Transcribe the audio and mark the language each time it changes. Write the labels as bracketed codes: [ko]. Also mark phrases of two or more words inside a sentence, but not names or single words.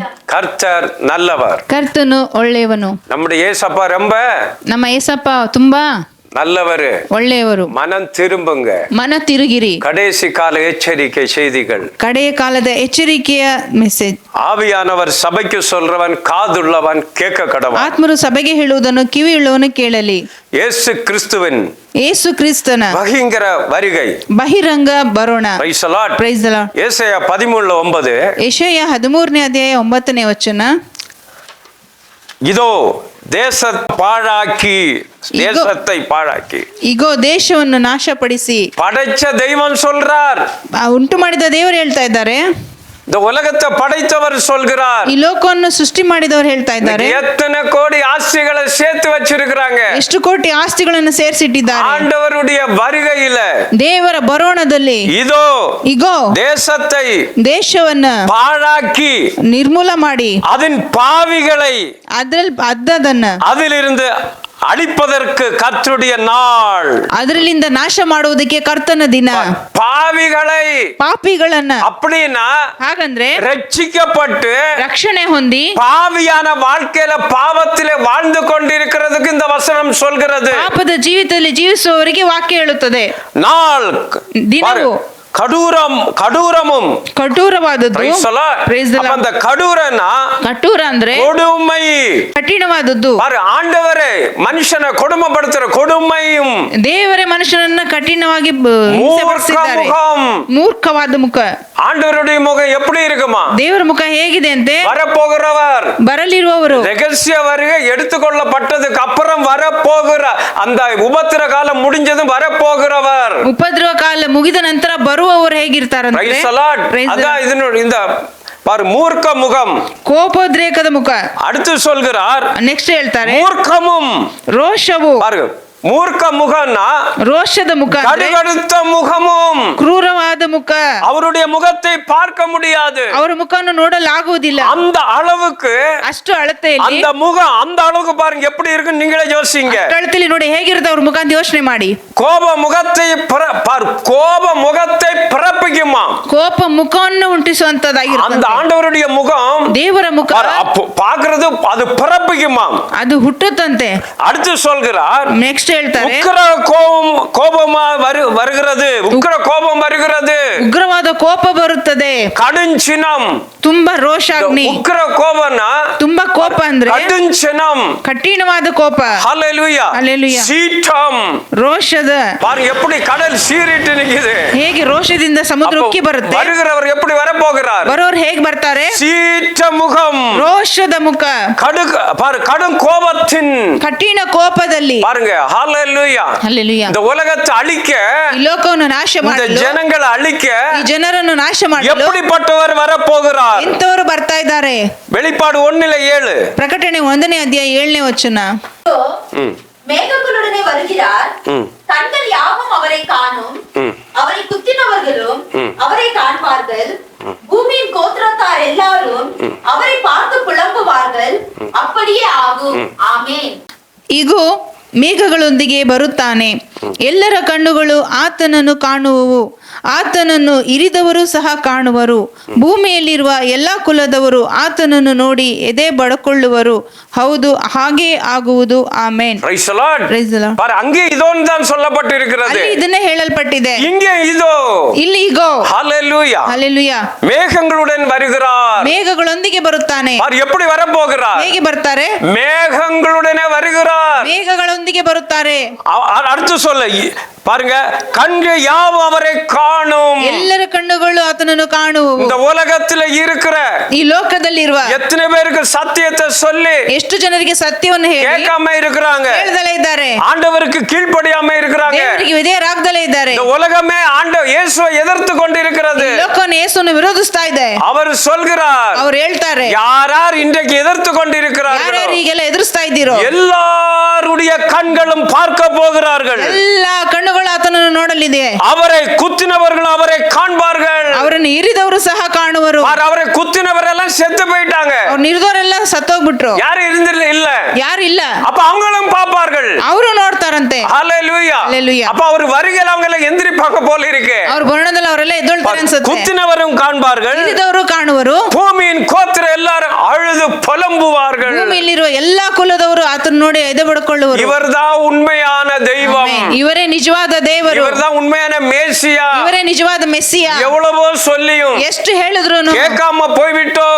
[ta] கர்த்தர் நல்லவர். [kn] ಕರ್ತನು ಒಳ್ಳೆಯವನು. [ta] நம்முடைய ஏசப்பா ரொம்ப [kn] ನಮ್ಮ ಏಸಪ್ಪ ತುಂಬಾ [ta] நல்லவரு, [kn] ಒಳ್ಳೆಯವರು. [ta] மனம் திரும்புங்க. [kn] ಮನ ತಿರುಗಿರಿ. [ta] கடைசி கால எச்சரிக்கை செய்திகள், [kn] ಕಡೆಯ ಕಾಲದ ಎಚ್ಚರಿಕೆಯ ಮೆಸೇಜ್. [ta] ஆவியானவர் சபைக்கு சொல்றவன் காதுள்ளவன் கேட்க கடவன். [kn] ಆತ್ಮರು ಸಭೆಗೆ ಹೇಳುವುದನ್ನು ಕಿವಿಯುಳ್ಳವನು ಕೇಳಲಿ. [ta] இயேசு கிறிஸ்துவின் [kn] ಯೇಸು ಕ್ರಿಸ್ತನ [ta] பகிங்கர வருகை, [kn] ಬಹಿರಂಗ ಬರೋಣ. [en] Praise the Lord. Praise the Lord. [ta] ஏசாயா 13:9, [kn] ಯೆಶಾಯ 13ನೇ ಅಧ್ಯಾಯ 9ನೇ ವಚನ. [ta] இதோ தேசத்தை பாழாக்கி, தேசத்தை பாழாக்கி, [kn] ಈಗೋ ದೇಶವನ್ನು ನಾಶಪಡಿಸಿ. [ta] படைச்ச தெய்வம் சொல்றார். [kn] ಉಂಟು ಮಾಡಿದ ದೇವರು ಹೇಳ್ತಾ ಇದ್ದಾರೆ. [ta] இந்த உலகத்தை படைத்தவர் சொல்கிறார். [kn] ಈ ಲೋಕವನ್ನು ಸೃಷ್ಟಿ ಮಾಡಿದವರು ಹೇಳ್ತಾ ಇದ್ದಾರೆ. [ta] எத்தனை கோடி ஆஸ்திகளை சேர்த்து வச்சிருக்கிறாங்க. [kn] ಎಷ್ಟು ಕೋಟಿ ಆಸ್ತಿಗಳನ್ನು ಸೇರಿಸಿಟ್ಟಿದ್ದಾರೆ. [ta] ஆண்டவருடைய வருகையில, [kn] ದೇವರ ಬರೋಣದಲ್ಲಿ [ta] இதோ [kn] ಈಗೋ [ta] தேசத்தை [kn] ದೇಶವನ್ನ [ta] பாழாக்கி, [kn] ನಿರ್ಮೂಲ ಮಾಡಿ, [ta] அதன் பாவிகளை [kn] ಅದನ್ನ [ta] அதிலிருந்து அழிப்பதற்கு கர்த்தருடைய நாள், [kn] ಅದರಲ್ಲಿಂದ ನಾಶ ಮಾಡುವುದಕ್ಕೆ ಕರ್ತನ ದಿನ. [ta] பாவிகளை, [kn] ಪಾಪಿಗಳನ್ನ [ta] அப்படின்னா [kn] ಹಾಗಂದ್ರೆ [ta] ரட்சிக்கப்பட்டு [kn] ರಕ್ಷಣೆ ಹೊಂದಿ [ta] பாவியான வாழ்க்கையில பாவத்திலே வாழ்ந்து கொண்டிருக்கிறதுக்கு இந்த வசனம் சொல்கிறது. [kn] ಪಾಪದ ಜೀವಿತದಲ್ಲಿ ಜೀವಿಸುವವರಿಗೆ ವಾಕ್ಯ ಹೇಳುತ್ತದೆ. [ta] நாள் [kn] ದಿನವು [ta] கடூரமும் [kn] ಕಠೋರವಾದದ್ದು. [ta] அந்த கடூரனா [kn] ಕಠೋರ ಅಂದ್ರೆ [ta] கொடுமை, [kn] ಕಠಿಣವಾದದ್ದು. [ta] ஆண்டவரே மனுஷனை கொடுமைப்படுத்துற கொடுமையும், [kn] ದೇವರೇ ಮನುಷ್ಯನನ್ನ ಕಠಿಣವಾಗಿ ಹಿಂಸೆಪಡಿಸಿದ್ದಾರೆ. ಮೂರ್ಖವಾದ ಮುಖ. [ta] ஆண்டவருடைய முகம் எப்படி இருக்குமா? [kn] ದೇವರ ಮುಖ ಹೇಗಿದೆ ಅಂತೆ? [ta] வரப்போகிறவர், [kn] ಬರಲಿರುವವರು, [ta] ரகசிய வருகை எடுத்துக்கொள்ளப்பட்டதுக்கு அப்புறம் வரப்போகிற அந்த உபத்திர காலம் முடிஞ்சதும் வரப்போகிறவர், [kn] ಉಪದ್ರವ ಕಾಲ ಮುಗಿದ ನಂತರ ಬರುವವರು ಹೇಗಿರ್ತಾರಂತೆ? [ta] இந்த பாரு, மூர்க்க முகம், [kn] ಕೋಪೋದ್ರೇಕದ ಮುಖ. [ta] அடுத்து சொல்கிறார், [kn] ನೆಕ್ಸ್ಟ್ ಹೇಳ್ತಾರೆ [ta] மூர்க்கமும், [kn] ರೋಷವು. [ta] பாரு, மூர்க்க முகம்னா [kn] ರೋಷದ ಮುಖ, [ta] கடுகடுத்த முகமும், [kn] ಕ್ರೂರವಾದ ಮುಖ. [ta] அவருடைய முகத்தை பார்க்க முடியாது, [kn] ಅವರ ಮುಖವನ್ನು ನೋಡಲಾಗುವುದಿಲ್ಲ. [ta] அந்த அளவுக்கு, [kn] ಅಷ್ಟು ಅಳತೆಯಲ್ಲಿ, [ta] அந்த முகம் அந்த அளவுக்கு பாருங்க எப்படி இருக்குன்னு நீங்களே யோசிங்க. [kn] ಅಳತೆಯಲ್ಲಿ ನೋಡಿ ಹೇಗಿರುತ್ತೆ ಅವ್ರ ಮುಖ ಅಂತ ಯೋಚನೆ ಮಾಡಿ. [ta] கோப முகத்தை கோப முகத்தை பிறப்பிக்குமா? [kn] ಕೋಪ ಮುಖವನ್ನು ಉಂಟಿಸುವಂತದ್ದಾಗಿರುತ್ತೆ. [ta] அந்த ஆண்டவருடைய முகம், [kn] ದೇವರ ಮುಖ [ta] பார்க்கிறது, அது பிறப்பிக்குமா? [kn] ಅದು ಹುಟ್ಟುತ್ತಂತೆ. [ta] அடுத்து சொல்கிறார், [kn] ನೆಕ್ಸ್ಟ್ ಹೇಳ್ತಾರೆ, [ta] உக்கிர கோபமா வருகிறது, உக்கிர கோபம் வருகிறது, [kn] ಉಗ್ರವಾದ ಕೋಪ ಬರುತ್ತದೆ, [ta] கடுஞ்சினம். [kn] ತುಂಬಾ ರೋಷಾಗ್ನಿ. [ta] உக்கிர கோபம்னா [kn] ತುಂಬಾ ಕೋಪ ಅಂದ್ರೆ [ta] கடுஞ்சினம், [kn] ಕಠಿಣವಾದ ಕೋಪ. [ta] ஹல்லேலூயா. ஹல்லேலூயா. சீற்றம், [kn] ರೋಷದ. [ta] பாருங்க எப்படி கடல் சீறிட்டு நிக்குது. [kn] ಹೇಗೆ ರೋಷದಿಂದ ಸಮುದ್ರ ಉಕ್ಕಿ ಬರುತ್ತೆ. [ta] வருகிறவர் எப்படி வரப்போகிறார்? [kn] ಬರೋರು ಹೇಗೆ ಬರ್ತಾರೆ? [ta] சீற்ற முகம், [kn] ರೋಷದ ಮುಖ, [ta] கடும் கோபத்தின் [kn] ಕಠಿಣ ಕೋಪದಲ್ಲಿ. [ta] பாருங்க, ஹல்லேலூயா. [kn] ಹಲ್ಲೆಲೂಯಾ. [ta] இந்த உலகத்தை அழிக்க, [kn] ಈ ಲೋಕವನ್ನು ನಾಶ [ta] இந்த [kn] ಮಾಡಲು, [ta] ஜனங்களை அழிக்க [kn] ಈ ಜನರನ್ನು ನಾಶ ಮಾಡಲು [ta] எப்படிப்பட்டவர் வரப்போகிறார்? [kn] ಇಂಥವರು ಬರ್ತಾ ಇದ್ದಾರೆ. [ta] வெளிப்பாடு 1:7, [kn] ಪ್ರಕಟಣೆ 1ನೇ ಅಧ್ಯಾಯ 7ನೇ ವಚನ. [ta] மேகங்களுடனே வருகிறார், கண்கள் யாவும் அவரை காணும், அவரை குத்தினவர்களும் அவரை காண்பார்கள், பூமியின் கோத்திரத்தார் எல்லாரும் அவரை பார்த்து புலம்புவார்கள். அப்படியே ஆகும். ஆமென். [kn] ಇಗೋ ಮೇಘಗಳೊಂದಿಗೆ ಬರುತ್ತಾನೆ, ಎಲ್ಲರ ಕಣ್ಣುಗಳು ಆತನನ್ನು ಕಾಣುವವು, ಆತನನ್ನು ಇರಿದವರು ಸಹ ಕಾಣುವರು. ಭೂಮಿಯಲ್ಲಿರುವ ಎಲ್ಲಾ ಕುಲದವರು ಆತನನ್ನು ನೋಡಿ ಎದೆ ಬಡಕೊಳ್ಳುವರು. ಹೌದು, ಹಾಗೇ ಆಗುವುದು. ಆಮೆನ್. [en] Praise the Lord. Praise the Lord. [ta] பாரு, அங்கே இதோன்னு தான் சொல்லப்பட்டிருக்கிறது. [kn] ಅಲ್ಲಿ ಇದನ್ನೇ ಹೇಳಲ್ಪಟ್ಟಿದೆ. [ta] இங்கே இதோ. [kn] ಇಲ್ಲಿ ಈಗೋ. [ta] ஹalleluya. [kn] ಹಲ್ಲೆಲೂಯಾ. [ta] மேகங்களுடன் வருகிறார். [kn] ಮೇಘಗಳೊಂದಿಗೆ ಬರುತ್ತಾನೆ. [ta] பாரு, எப்படி வரப்போகிறார்? [kn] ಹೇಗೆ ಬರ್ತಾರೆ? [ta] மேகங்களுடனே வருகிறார். [kn] ಮೇಘಗಳೊಂದಿಗೆ ಬರುತ್ತಾರೆ. [ta] அடுத்து சொல்ல பாருங்க, கண்கள் யாவும் அவரை காணும். [kn] ಎಲ್ಲರ ಕಣ್ಣುಗಳು ಆತನನ್ನು ಕಾಣುವವು. [ta] இந்த உலகத்துல இருக்கிற [kn] ಈ ಲೋಕದಲ್ಲಿರುವ [ta] எத்தனை பேருக்கு சத்தியத்தை சொல்லி [kn] ಎಷ್ಟು ಜನರಿಗೆ ಸತ್ಯವನ್ನು ಹೇಳಿ [ta] கேட்காம இருக்கிறாங்க, [kn] ಹೇಳ್ದಲೇ ಇದ್ದಾರೆ, [ta] ஆண்டவருக்கு கீழ்ப்படியாம இருக்கிறாங்க. [kn] ದೇವರಿಗೆ ವಿಧೇಯರಾಗದಲೇ ಇದ್ದಾರೆ. [ta] இந்த உலகமே இயேசுவை எதிர்த்து கொண்டிருக்கிறது. [kn] ಈ ಲೋಕವನ್ನು ಯೇಸುವನ್ನು ವಿರೋಧಿಸ್ತಾ ಇದೆ. [ta] அவர் சொல்கிறார், [kn] ಅವ್ರು ಹೇಳ್ತಾರೆ, [ta] யார் இன்றைக்கு எதிர்த்து கொண்டிருக்கிறார்களோ [kn] ಯಾರ್ಯಾರು ಈಗೆಲ್ಲ ಎದುರಿಸ್ತಾ ಇದ್ದೀರೋ [ta] எல்லாருடைய கண்களும் பார்க்க போகிறார்கள். [kn] ಎಲ್ಲಾ ಕಣ್ಣುಗಳು ಆತನನ್ನು ನೋಡಲಿದೆ. [ta] அவரை குத்தினவர்கள் அவரை காண்பார்கள். [kn] ಅವರನ್ನು ಇರಿದವರು ಸಹ ಕಾಣುವರು. [ta] அவரை குத்தினவரெல்லாம் செத்து போயிட்டாங்க. [kn] ಅವ್ರು ನಿರ್ದವರೆಲ್ಲ ಸತ್ತೋಗ್ಬಿಟ್ರು. [ta] யாரும் இல்ல. [kn] ಯಾರು ಇಲ್ಲ. [ta] அப்ப அவங்களும் பார்ப்பார்கள். [kn] ಅವರು ನೋಡ್ತಾರಂತೆ. [ta] ஹalleluya. ஹalleluya. அப்ப அவர் வருகையில் அவங்க எல்லாம் எந்திரிப்பாங்க போல இருக்கு. [kn] ಅವ್ರ ಬರಣದಲ್ಲಿ ಅವರೆಲ್ಲ ಎದ್ದೊಳ್ತಾರೆ ಅನ್ಸುತ್ತೆ. [ta] குத்தினவரும் காண்பார்கள், [kn] ಇರಿದವರು ಕಾಣುವರು. [ta] பூமியின் கோத்திர எல்லாரும் அழுது புலம்புவார்கள். [kn] ಭೂಮಿಯಲ್ಲಿರುವ ಎಲ್ಲಾ ಕುಲದವರು ಆತನ ನೋಡಿ ಎದೆ ಬಡ್ಕೊಳ್ಳುವರು. [ta] இவர்தான் உண்மையான தெய்வம். [kn] ಇವರೇ ನಿಜವಾದ ದೇವರು. [ta] இவர்தான் உண்மையான மேசியா. [kn] ಇವರೇ ನಿಜವಾದ ಮೆಸ್ಸಿಯ. [ta] எவ்வளவோ சொல்லியும் [kn] ಎಷ್ಟು ಹೇಳಿದ್ರು [ta] கேட்காம போய்விட்டோம்.